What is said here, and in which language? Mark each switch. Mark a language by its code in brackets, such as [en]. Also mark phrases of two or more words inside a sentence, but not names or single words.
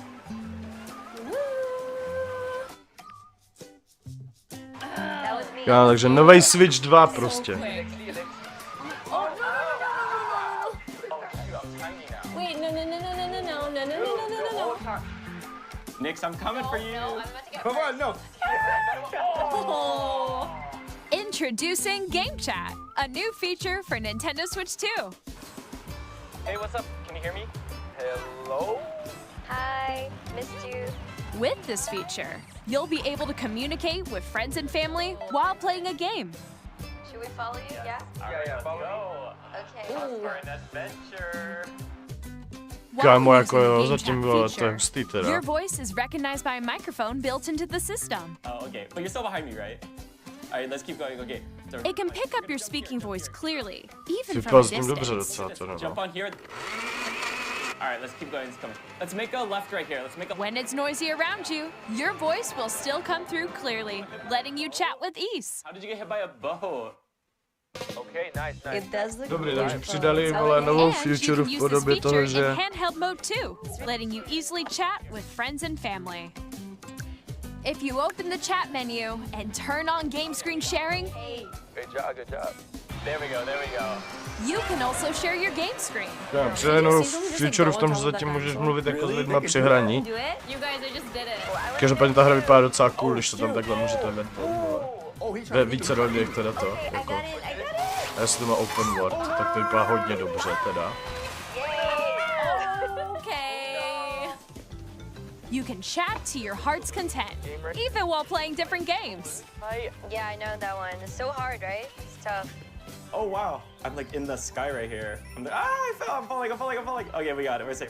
[en] That was me. [cs] Já, takže nový Switch 2 prostě. [en] Wait, no. Nix, I'm coming for you. No, I'm about to get Come on, no. Oh. Introducing Game Chat, a new feature for Nintendo Switch 2. Hey, what's up? Can you hear me? Hello? Hi, missed you. With this feature, you'll be able to communicate with friends and family while playing a game. Should we follow you? Yeah? Yeah, follow me. Okay. For an adventure. While [cs] Kámo, [en] using [cs] jako [en] the [cs] jo, [en] Game [cs] zatím [en] Chat [cs] bylo, to je [en] feature, [cs] hustý teda. [en] your voice is recognized by a microphone built into the system. Oh, okay. But you're still behind me, right? All right, let's keep going. Okay. So, It can pick up your speaking voice clearly, even from [cs] Vypadal [en] a [cs] s tím dobře [en] distance. [cs] docela, [en] to jump [cs] no. [en] on here. All right, let's keep going. Let's come. Let's make a left right here. Let's make a. When it's noisy around you, your voice will still come through clearly, letting you chat with ease. How did you get hit by a boat? Okay, nice. It does look [cs] Dobrý, takže přidali, vole, novou [en] And you feature can [cs] v [en] use this [cs] podobě [en] feature [cs] toho, [en] in [cs] že... [en] handheld mode too, letting you easily chat with friends and family. If you open the chat menu and turn on game screen sharing, Good job. There we go. you can also share your game screen. [cs] Já přidali novou feature v tom, že zatím můžeš mluvit jako s lidma při hraní. [en] Do it? You guys, I just did it. [cs] Každopádně ta hra vypadá docela cool, když to tam takhle můžete inventovat. Ve více lidech teda to, jako. A jestli to má [en] open world, [cs] tak to vypadá hodně dobře teda. [en] Okay. You can chat to your heart's content, even while playing different games. Yeah, I know that one. It's so hard, right? It's tough. Oh wow, I'm like in the sky right here. I fell. I'm falling. Okay, we got it. We're safe.